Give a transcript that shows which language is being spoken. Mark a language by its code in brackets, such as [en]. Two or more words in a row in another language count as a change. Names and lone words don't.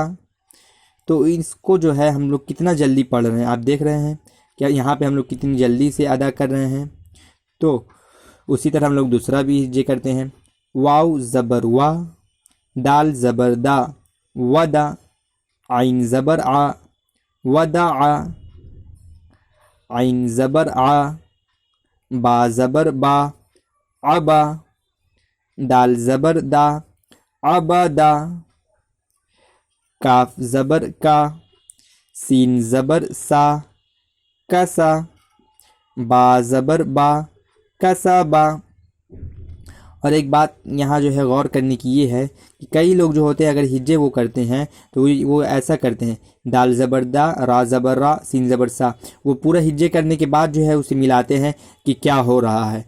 [ur] تو اس کو جو ہے ہم لوگ کتنا جلدی پڑھ رہے ہیں آپ دیکھ رہے ہیں کیا یہاں پہ ہم لوگ کتنی جلدی سے ادا کر رہے ہیں. تو اسی طرح ہم لوگ دوسرا بھی ہجے کرتے ہیں. واو زبر وا، دال زبر دا، ودا، عین زبر آ، ودع، عین زبر آ، با زبر با، عبا، دال زبر دا، عبدا، کاف زبر کا، سین زبر سا، کسا، با زبر با، کسبا. اور ایک بات یہاں جو ہے غور کرنے کی یہ ہے کہ کئی لوگ جو ہوتے ہیں اگر ہجے وہ کرتے ہیں تو وہ ایسا کرتے ہیں دال زبر دا، را زبر را، سین زبر سا، وہ پورا ہجے کرنے کے بعد جو ہے اسے ملاتے ہیں کہ کیا ہو رہا ہے.